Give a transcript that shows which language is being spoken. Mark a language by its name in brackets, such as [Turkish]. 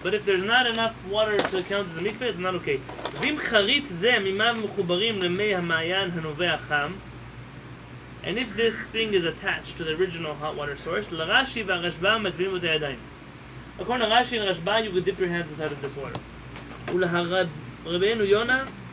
[English] But if there's not enough water to count as a mikveh, it's not okay. [Hebrew] ואם חריץ זה מימיו מחוברים למי המעיין הנובע חם, [English] and if this thing is attached to the original hot water source, [Hebrew] לרש"י והרשב"א מטבילים את הידיים. [English] According to Rashi and Rashba, you could dip your hands inside of this water. [Hebrew] ולרבנו יונה,